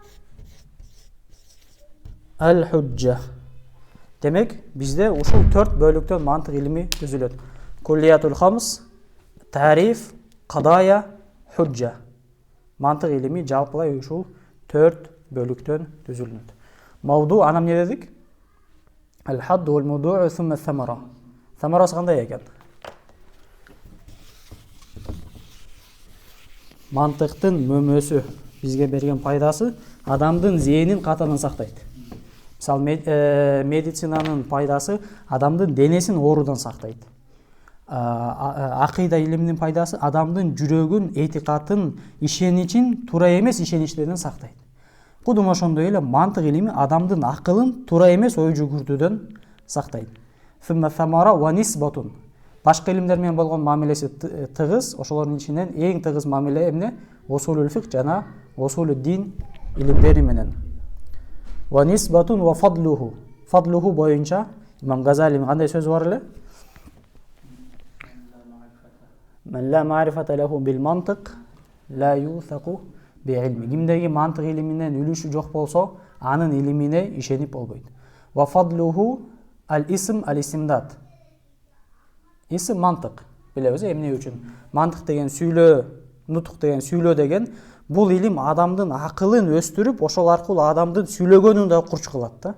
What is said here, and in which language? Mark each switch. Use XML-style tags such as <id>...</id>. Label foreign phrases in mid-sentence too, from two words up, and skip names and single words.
<ky>Ал-худжа. Демек, бизде ушул 4 бөлүктөн мантык илими түзүлөт.</ky> <ar>كليات الخمس، تعريف، قضايا، حجة.</ar> <ky>Мантык илими жалпылай ушул 4 бөлүктөн түзүлөт. Мавду анам не дедик?</ky> <ar>الحد والموضوع ثم ثمرة.</ar> <ky>Самарасы кандай экен? Мантыктын мөмөсү бизге берген пайдасы адамдын зээнин катанын сактайт. Мисалы, медицинанын пайдасы адамдын денесин оорудан сактайт. Акыйда илиминин пайдасы адамдын жүрөгүн, этикатын, ишеничин туура эмес ишеничтерден сактайт. Кудум ошондой эле мантык илими адамдын акылын туура эмес ой жүгүртүүдөн сактайт.</ky> <ar>ثم ثمرة ونسبة.</ar> <ky>Башка илимдер менен болгон мамилеси тыгыз, ошолордун ичинен эң тыгыз мамиле эмне?</ky> <ar>أصول الفقه</ar> <ky>жана</ky> <ar>أصول الدين</ar> <ky>илимдери менен.</ky> <ar>ونسبة وفضله.</ar> <ky>Фадлуху боюнча Имам Газалинин кандай сөзү бар эле?</ky> <ar>من لا معرفة له بالمنطق لا يوثق بعلمه.</ar> <ky>Кимдеги мантык илиминен үлүшү жок болсо, анын илимине ишенип болбойт.</ky> <ar>وفضله الاسم الاستمداد.</ar> <ky>Исм мантык. Билебиз эмне үчүн? Мантык деген сүйлөө, нутук деген сүйлөө деген бул илим адамдын акылын өстүрүп, ошол аркылуу адамдын сүйлөгөнүн да курч кылат да.</ky>